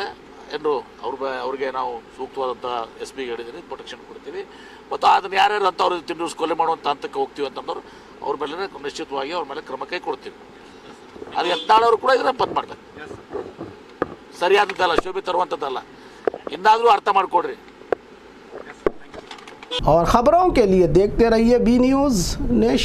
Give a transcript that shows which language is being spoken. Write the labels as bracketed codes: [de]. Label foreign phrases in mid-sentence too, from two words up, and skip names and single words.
[kn] ಎಂದು ಅವ್ರಿಗೆ ನಾವು ಸೂಕ್ತವಾದಂಥ ಎಸ್ ಪಿಗೆ ಹೇಳಿದ್ದೀನಿ, ಪ್ರೊಟೆಕ್ಷನ್ ಕೊಡ್ತೀವಿ. ಮತ್ತು ಅದನ್ನು ಯಾರ್ಯಾರು ಅಂತ ಅವ್ರಿಗೆ ತಿಂದು ಕೊಲೆ ಮಾಡುವಂಥ ಹಂತಕ್ಕೆ ಹೋಗ್ತೀವಿ ಅಂತಂದವರು ಅವ್ರ ಮೇಲೆ ನಿಶ್ಚಿತವಾಗಿ ಅವ್ರ ಮೇಲೆ ಕ್ರಮ ಕೈ ಕೊಡ್ತೀವಿ. ಅದು ಯತ್ನಾಳ್ ಅವರು ಕೂಡ ಇದನ್ನ ಬಂದ್ ಮಾಡ್ತಾರೆ. ಸರಿಯಾದದ್ದಲ್ಲ, ಶೋಭೆ ತರುವಂಥದ್ದಲ್ಲ. ಇನ್ನಾದರೂ ಅರ್ಥ ಮಾಡ್ಕೊಡ್ರಿ. [hi] और खबरों के लिए देखते रहिए बी न्यूज़ नेशन।